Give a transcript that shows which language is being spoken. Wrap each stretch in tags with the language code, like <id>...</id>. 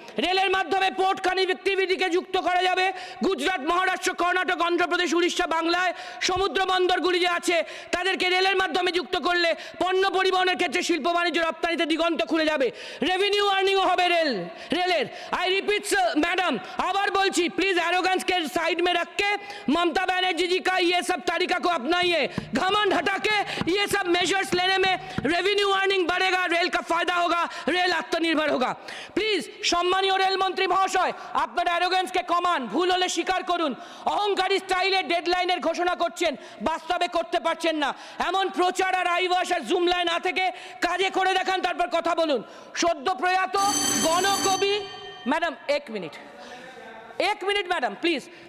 <bn>রেলের মাধ্যমে পোর্ট কানেক্টিভিটিকে যুক্ত করা যাবে গুজরাট, মহারাষ্ট্র, কর্ণাটক, অন্ধ্রপ্রদেশ, উড়িষ্যা, বাংলায় সমুদ্র বন্দরগুলি যে আছে তাদেরকে রেলের মাধ্যমে যুক্ত করলে পণ্য পরিবহনের ক্ষেত্রে শিল্প বাণিজ্য রপ্তানিতে দিগন্ত খুলে যাবে, রেভিনিউ আর্নিংও হবে রেলের।</bn> <hi>आई रिपीट मैडम, আবার বলছি, प्लीज एरोगेंस के साइड में रख के ममता बनर्जी जी का ये सब तरीका को अपनाइए। घमंड हटा के ये सब मेजर्स लेने में रेवेन्यू अर्निंग बढ़ेगा, रेल का फायदा होगा, रेल आत्मनिर्भर होगा।</hi> <bn>प्लीज সম্মানীয় রেলমন্ত্রী মহাশয়, আপনার অ্যারোগেন্সকে কমান, ভুল হলে স্বীকার করুন। অহংকারী স্টাইলে ডেডলাইনের ঘোষণা করছেন, বাস্তবে করতে পারছেন না। এমন প্রচার আর আইওয়াস আর জুম লাইন না থেকে কাজে করে দেখান, তারপর কথা বলুন। সদ্য প্রয়াত গণকবি ম্যাডাম, এক মিনিট ম্যাডাম প্লিজ।</bn>